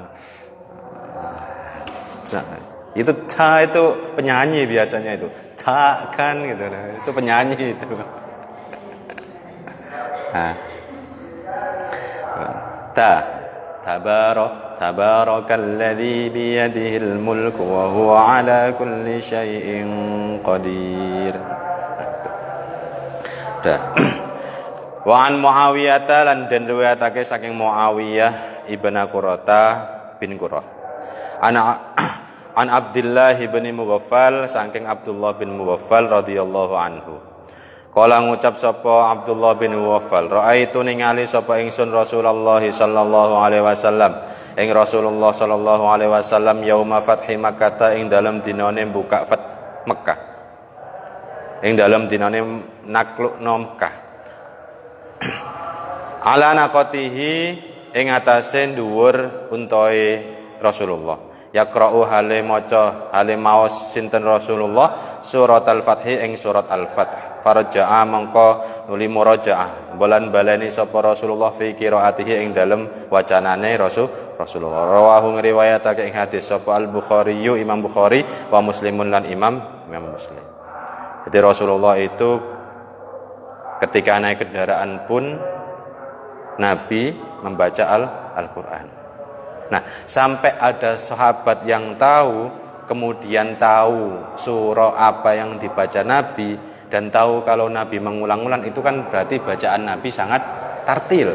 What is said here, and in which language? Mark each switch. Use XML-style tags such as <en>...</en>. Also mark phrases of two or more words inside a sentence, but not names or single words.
<id>Itu ta itu penyanyi biasanya itu. Ta kan gitu. Itu penyanyi itu.</id> <ar>تبارك الذي بيده الملك وهو على كل شيء قدير. وعن</ar> <jv>Muawiyah lan den riwayatake saking Muawiyah ibn Qurrata bin Qurrah. An Abdullah bin Mughaffal saking Abdullah bin Mughaffal</jv> <ar>رضي الله عنه.</ar> <jv>Kala ngucap sapa Abdullah bin Mughaffal, raaitu ningali sapa ingsun Rasulullah</jv> <ar>صلى الله عليه وسلم.</ar> <jv>Ing Rasulullah</jv> <ar>صلى الله عليه وسلم يوم فتح مكة</ar> <jv>ing dalem dinane buka Mekah. Ing dalem dinane naklukno Mekah.</jv> <ar>على ناقته</ar> <jv>ing atase dhuwur untae Rasulullah. Yaqra'u hale maca hale maos sinten Rasulullah surat al-Fathi ing surat al-Fath. Faraja'a mangko nuli murajaah bolan baleni sapa Rasulullah</jv> <ar>في قراءته</ar> <jv>ing dalem wacanane Rasulullah. Rawahu ngriwayatake ing hadis sapa al-Bukhari Imam Bukhari wa Muslimun lan Imam Muslim.</jv> <id>Jadi Rasulullah itu ketika naik kendaraan pun Nabi membaca Al-Qur'an. Nah, sampai ada sahabat yang tahu, kemudian tahu surah apa yang dibaca Nabi, dan tahu kalau Nabi mengulang-ulang, itu kan berarti bacaan Nabi sangat tartil.</id>